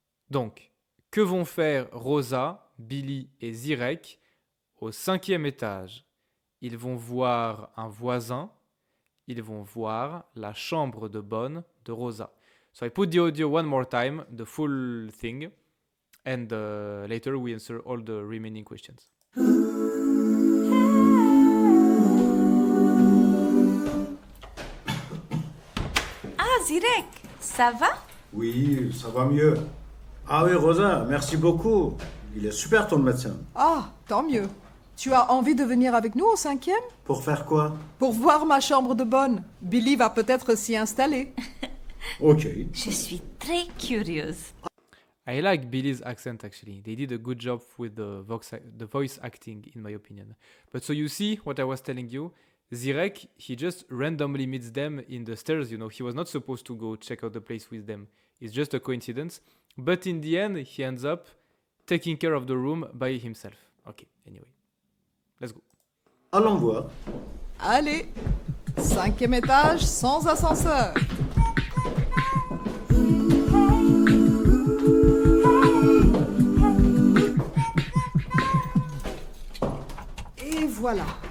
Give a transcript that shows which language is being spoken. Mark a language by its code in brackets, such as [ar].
[fr] Donc, que vont faire Rosa, Billy et Zirek au 5e étage? Ils vont voir un voisin, ils vont voir la chambre de bonne de Rosa. [en] So I put the audio one more time, the full thing, and later we answer all the remaining questions. [fr] Ah, Zirek, ça va? Oui, ça va mieux. Ah oui, Rosa, merci beaucoup. Il est super ton médecin. Ah, tant mieux. Tu as envie de venir avec nous au 5e? Pour faire quoi? Pour voir ma chambre de bonne. Billy va peut-être s'y installer. Ok. Je suis très curieuse. [en] I like Billy's accent actually. They did a good job with the voice acting, in my opinion. But so you see what I was telling you? Zirek, he just randomly meets them in the stairs, you know. He was not supposed to go check out the place with them. It's just a coincidence. But in the end, he ends up taking care of the room by himself. Okay, anyway. Let's go. [fr] Allons voir. Allez, 5e étage sans ascenseur. Et voilà.